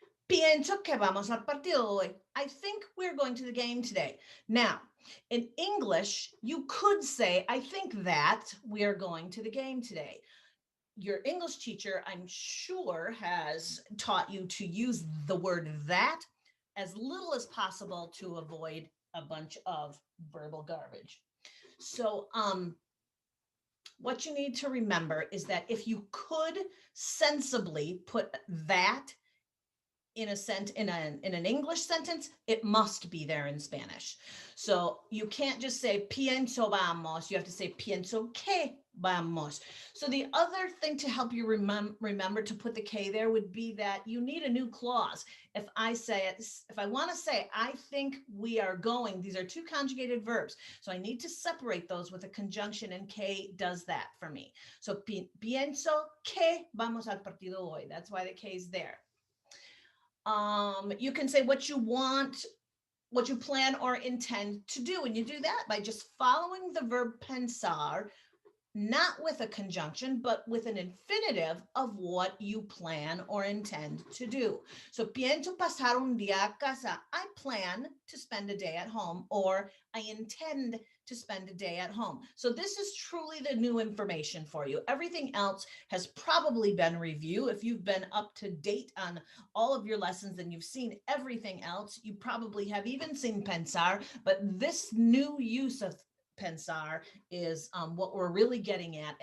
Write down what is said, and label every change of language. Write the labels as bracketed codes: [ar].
[es] Pienso que vamos al partido hoy. [en] I think we're going to the game today. Now, in English, you could say, I think that we are going to the game today. Your English teacher, I'm sure, has taught you to use the word that as little as possible to avoid a bunch of verbal garbage. So, what you need to remember is that if you could sensibly put that in an English sentence, it must be there in Spanish. So you can't just say [es] pienso vamos, [en] you have to say [es] pienso que vamos. [en] So the other thing to help you remember to put the K there would be that you need a new clause. If I want to say, I think we are going, these are two conjugated verbs. So I need to separate those with a conjunction, and K does that for me. [es] So pienso que vamos al partido hoy. [en] That's why the K is there. You can say what you want, what you plan or intend to do. And you do that by just following the verb pensar not with a conjunction, but with an infinitive of what you plan or intend to do. [es] So, pienso pasar un día a casa. [en] I plan to spend a day at home, or I intend to spend a day at home. So, this is truly the new information for you. Everything else has probably been reviewed. If you've been up to date on all of your lessons and you've seen everything else, you probably have even seen pensar, but this new use of pensar is what we're really getting at.